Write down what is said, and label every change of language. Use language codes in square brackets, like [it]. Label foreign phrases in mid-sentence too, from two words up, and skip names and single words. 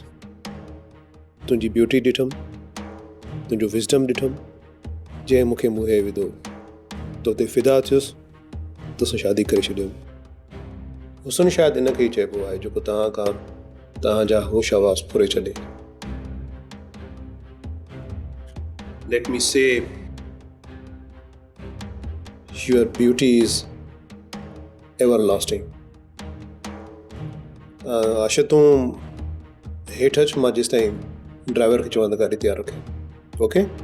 [sd] तुंहिंजी ब्यूटी ॾिठमि, तुंहिंजो विज़डम ॾिठमि, जंहिं मूंखे मुंहुं विधो, तो ते फिदा थियुसि, तोसां शादी करे छॾियमि। हुसन शायदि इन खे ई चइबो आहे जेको तव्हां खां तव्हांजा होश आवाज़ फुरे छॾे। [en] Let me say, your beauty is everlasting. [sd] आशा तूं हेठि अच, मां जेसि ताईं ड्राइवर खे चवंदा गाॾी तयारु रखे। ओके?